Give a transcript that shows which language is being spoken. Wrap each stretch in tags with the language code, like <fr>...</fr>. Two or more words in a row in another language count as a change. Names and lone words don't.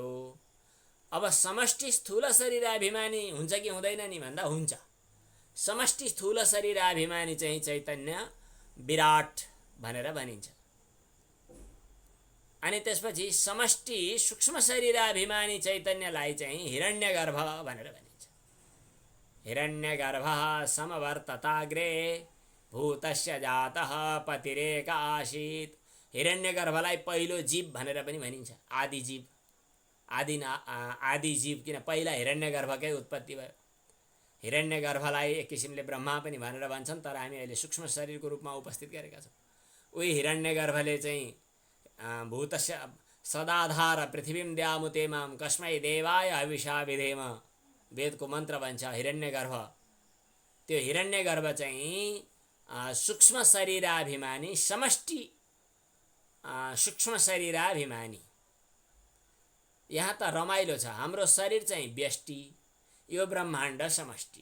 <ne>अब समष्टि स्थूल शरीराभिमानी हुन्छ कि हुँदैन नि भन्दा हुन्छ। समष्टि स्थूल शरीराभिमानी चाहिँ चैतन्य विराट भनेर भनिन्छ। अनि त्यसपछि समष्टि सूक्ष्म शरीराभिमानी चैतन्यलाई चाहिँ हिरण्यगर्भ भनेर भनिन्छ।</ne> <sa>हिरण्यगर्भः समवर्तताग्रे भूतस्य जातः पतिरेक आसीत्।</sa> <ne>हिरण्यगर्भलाई पहिलो जीव भनेर पनि भनिन्छ, आदि जीव। आदि जीव किन पहिला हिरण्यगर्भकै उत्पत्ति भयो। हिरण्यगर्भलाई एक किसिमले ब्रह्मा पनि भनेर भन्छन्, तर हामी अहिले सूक्ष्म शरीरको रूपमा उपस्थित गरेका छौँ। उही हिरण्यगर्भले चाहिँ</ne> <sa>भूतस्य सदाधार पृथ्वीं द्यामुतेमां कस्मै देवाय हविषा विधेम</sa> <ne>वेदको मन्त्र भन्छ हिरण्यगर्भ। त्यो हिरण्यगर्भ चाहिँ सूक्ष्म शरीराभिमानी, समष्टि सूक्ष्म शरीराभिमानी। यहाँ त रमाइलो छ। हाम्रो शरीर चाहिँ व्यष्टि, यो ब्रह्माण्ड समष्टि।</ne>